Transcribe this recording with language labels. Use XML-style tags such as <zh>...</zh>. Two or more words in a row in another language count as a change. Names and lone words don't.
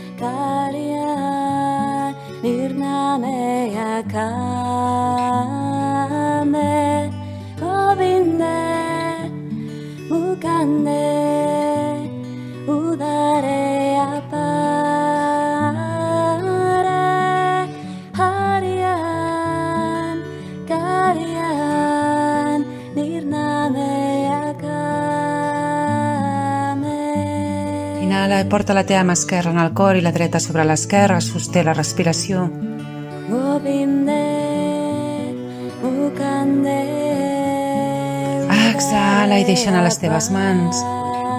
<pa>Karyan Nirname Akame Govinde Mukande Udare Apare</pa> <ca>Inhala i porta la teva mà esquerra en el cor i la dreta sobre l'esquerra, sosté la respiració. Exhala i deixa anar les teves mans.</ca>